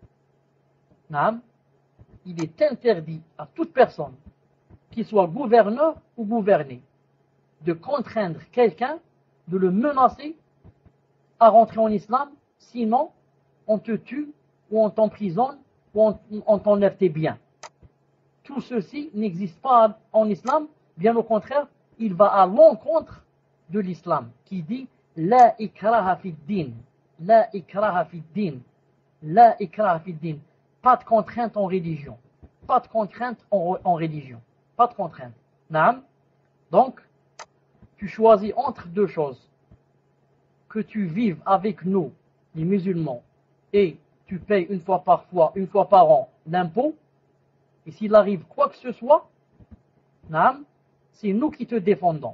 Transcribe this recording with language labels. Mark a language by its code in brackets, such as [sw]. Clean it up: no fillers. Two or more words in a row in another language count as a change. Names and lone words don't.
[fr] Il est interdit à toute personne, qu'il soit gouverneur ou gouverné, de contraindre quelqu'un, de le menacer à rentrer en islam, sinon on te tue ou on t'emprisonne ou on t'enlève tes biens. Tout ceci n'existe pas en islam, bien au contraire, il va à l'encontre de l'islam, qui dit [ar] لا إكراه في الدين، لا إكراه في الدين، لا إكراه في الدين. [fr] Pas de contrainte en religion, pas de contrainte en religion, pas de contrainte. Donc, tu choisis entre deux choses, que tu vives avec nous, les musulmans, et tu payes une fois par an, l'impôt, et s'il arrive quoi que ce soit, c'est nous qui te défendons.